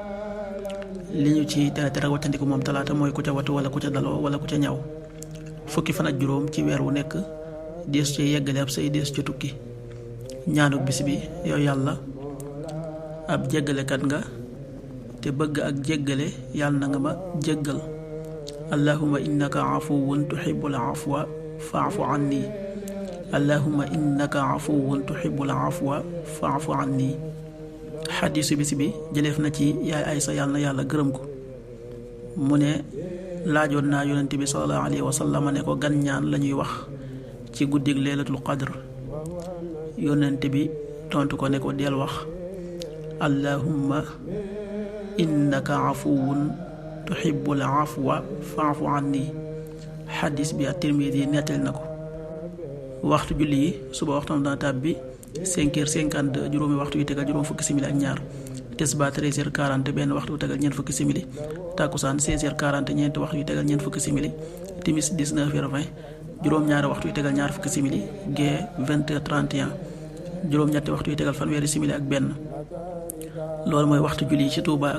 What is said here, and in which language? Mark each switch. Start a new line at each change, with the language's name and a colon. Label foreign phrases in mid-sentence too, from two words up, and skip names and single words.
Wolof: li ñu ci tere wàccandiku moom talaata mooy ku ca watu wala ku ca daloo wala ku ca ñaw fukki fan ak juróom ci weer wu nekk dees ci yeggale ab say dees ci tukki ñaanuk bis bi yow yàlla ab jéggalekat nga te bëgg ak jéggale yàlla na nga ma jéggal
Arabic: اللهم إنك عفو تحب العفو فاعف عني اللهم إنك عفو تحب العفو فاعف عني
Wolof: xadiisu bis bi jëleef na ci yaay Aysa yàlla na yàlla gërëm ko mu ne laajoon naa yonente bi
Arabic: صلى الله عليه وسلم
Wolof: ne ko gan ñaan la ñuy wax ci guddig
Arabic: ليلة القدر
Wolof: yonente bi tontu ko ne ko del wax allahumma
Arabic: إنك عفو تحب العفو فاعف عني
Wolof: xadis bi at-Tirmidi nettali na ko waxtu julli yi suba waxtam dana tàbbi 5h52 juróomi waxtu yu tegal juróom fukki simili ak ñaar tisbaar 13h40 benn waxtu yu tegal ñeent fukki simili takkusaan 16h40 ñeenti waxtu yu tegal ñeent fukki simili timis 19h20 juróom-ñaari waxtu yu tegal ñaar fukki simili gee 20h31 juróom-ñetti waxtu yu tegal fanweeri simili ak benn loolu mooy waxtu julli ci Touba ak